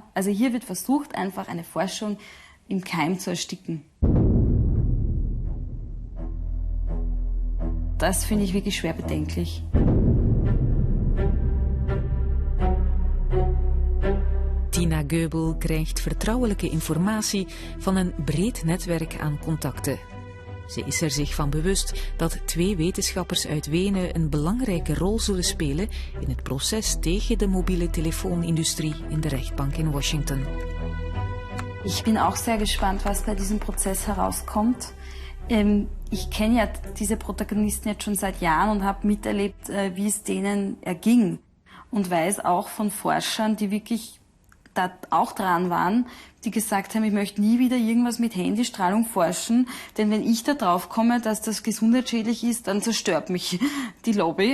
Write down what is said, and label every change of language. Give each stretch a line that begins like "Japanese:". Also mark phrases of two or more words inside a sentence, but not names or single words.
German: Also hier wird versucht, einfach eine Forschung im Keim zu ersticken. Das finde ich wirklich schwer bedenklich.
Dutch: Tina Goebel krijgt vertrouwelijke informatie van een breed netwerk aan contacten. Ze is er zich van bewust dat 2 wetenschappers uit Wenen een belangrijke rol zullen spelen in het proces tegen de mobiele telefoonindustrie in de rechtbank in Washington.
German: Ich bin auch sehr gespannt, was bei diesem Prozess herauskommt. Ich kenne ja diese Protagonisten jetzt schon seit Jahren und habe miterlebt, wie es denen erging. Und weiß auch von Forschern, die wirklich da auch dran waren, die gesagt haben, ich möchte nie wieder irgendwas mit Handystrahlung forschen, denn wenn ich da drauf komme, dass das gesundheitsschädlich ist, dann zerstört mich die Lobby.